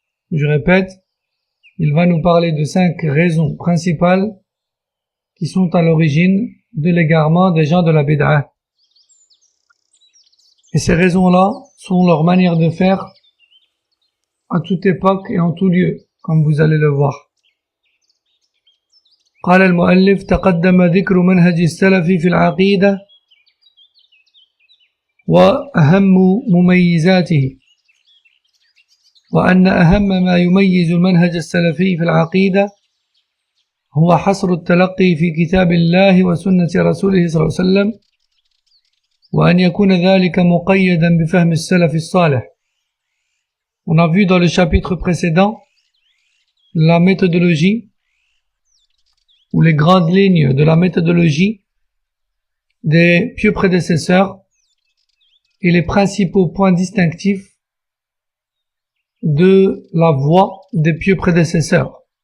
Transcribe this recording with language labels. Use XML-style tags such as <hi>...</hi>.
<fr>Je répète, il va nous parler de 5 raisons principales qui sont à l'origine de l'égarement des gens de la bid'ah. Et ces raisons-là sont leur manière de faire à toute époque et en tout lieu, comme vous allez le voir.</fr> <ar>قال المؤلف تقدم ذكر منهج السلف في العقيدة وأهم مميزاته، وأن أهم ما يميز المنهج السلفي في العقيدة هو حصر التلقي في كتاب الله وسنة رسوله صلى الله عليه وسلم، وأن يكون ذلك مقيدا بفهم السلف الصالح.</ar> <fr>On a vu dans le chapitre précédent la méthodologie ou les grandes lignes de la méthodologie des pieux prédécesseurs et les principaux points distinctifs de la voie des pieux prédécesseurs.</fr>